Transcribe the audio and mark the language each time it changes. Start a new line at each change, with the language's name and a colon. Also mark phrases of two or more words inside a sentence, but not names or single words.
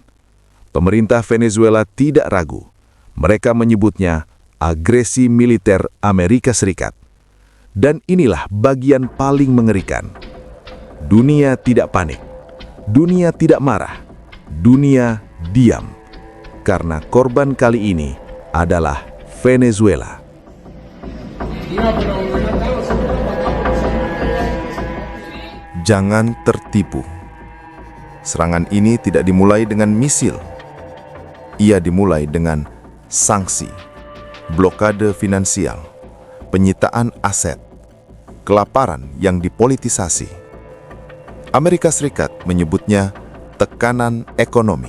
Indonesian: Pemerintah Venezuela tidak ragu. Mereka menyebutnya agresi militer Amerika Serikat. Dan inilah bagian paling mengerikan. Dunia tidak panik. Dunia tidak marah. Dunia diam. Karena korban kali ini adalah Venezuela.
Spanish: Mira, pero ven acá, no se metan para acá, pues no saben lo que hay ahí que se trate.
Indonesian: Jangan tertipu. Serangan ini tidak dimulai dengan misil. Ia dimulai dengan sanksi, blokade finansial, penyitaan aset, kelaparan yang dipolitisasi. Amerika Serikat menyebutnya tekanan ekonomi.